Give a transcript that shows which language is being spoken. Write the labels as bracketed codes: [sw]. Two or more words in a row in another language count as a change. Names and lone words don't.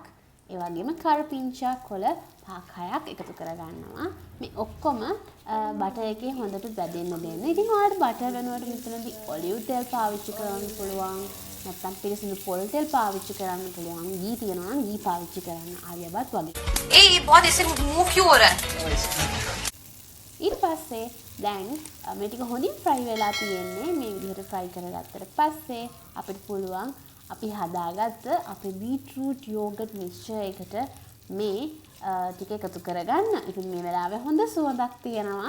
[si] ඒ වගේම කරපිංචා කොළ 5-6ක් එකතු කරගන්නවා. මේ ඔක්කොම බටර් එකේ හොඳට වැදෙන්න දෙන්න. ඉතින් ඔයාලට බටර් වෙනුවට මෙතනදී ඔලිව් තෙල් පාවිච්චි කරන්න පුළුවන්. නැත්නම් පිරිසිදු පොල් තෙල් පාවිච්චි කරන්න පුළුවන්. ගී තියනවා නම් ගී පාවිච්චි කරන්න. ආලියා බාත් වගේ. [hi] ए ये बहुत ऐसे मुंह क्यों हो रहा है? [si] ඊට පස්සේ දැන් මේ ටික හොඳින් ෆ්‍රයි වෙලා තියෙන්නේ. මේ විදිහට ෆ්‍රයි කරගත්තට පස්සේ අපිට පුළුවන් අපි හදාගත්ත අපේ [en] beetroot yogurt mixture [si] එකට මේ ටික එකතු කරගන්න. ඉතින් මේ වෙලාවේ හොඳ සුවඳක් තියෙනවා.